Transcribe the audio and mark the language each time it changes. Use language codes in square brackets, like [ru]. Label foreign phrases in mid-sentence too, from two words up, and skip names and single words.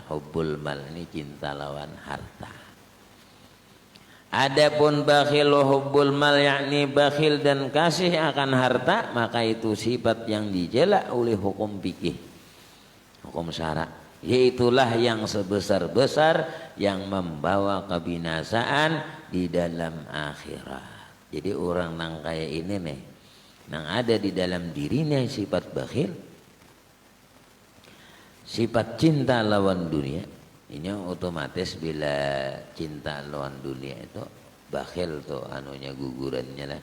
[ar] حب المال [id] ini cinta lawan harta. Adapun [ar] بخيل وحب المال [id] yakni bakhil dan kasih akan harta, maka itu sifat yang dijela oleh hukum fikih, hukum syara, yaitulah yang sebesar-besar yang membawa kebinasaan di dalam akhirat. [bjn] Jadi orang nang kayak ini nih, nang ada di dalam dirinya sifat bakhil, sifat cinta lawan dunia ini otomatis bila cinta lawan dunia itu bakhil tuh anunya gugurannya lah.